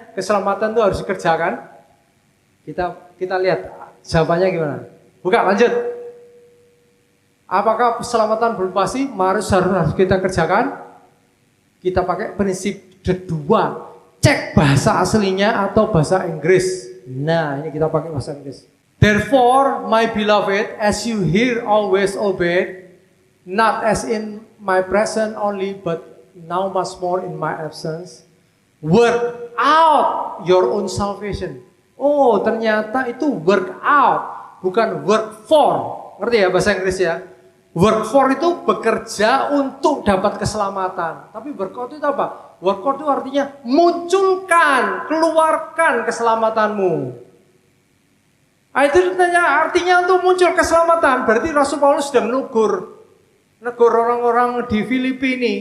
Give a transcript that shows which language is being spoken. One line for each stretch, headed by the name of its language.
Indonesian: Keselamatan itu harus dikerjakan. Kita lihat jawabannya gimana. Buka lanjut. Apakah keselamatan belum pasti? Harus kita kerjakan. Kita pakai prinsip kedua. Cek bahasa aslinya atau bahasa Inggris. Nah ini kita pakai bahasa Inggris.
English: Therefore, my beloved, as you hear always obey, not as in my presence only, but now much more in my absence. Work out your own salvation.
Indonesian: Oh, ternyata itu work out, bukan work for. Ngerti ya bahasa Inggris ya? Work for itu bekerja untuk dapat keselamatan. Tapi work out itu apa? Work out itu artinya munculkan, keluarkan keselamatanmu. Itu artinya untuk muncul keselamatan. Berarti Rasul Paulus sudah menegur orang-orang di Filipi.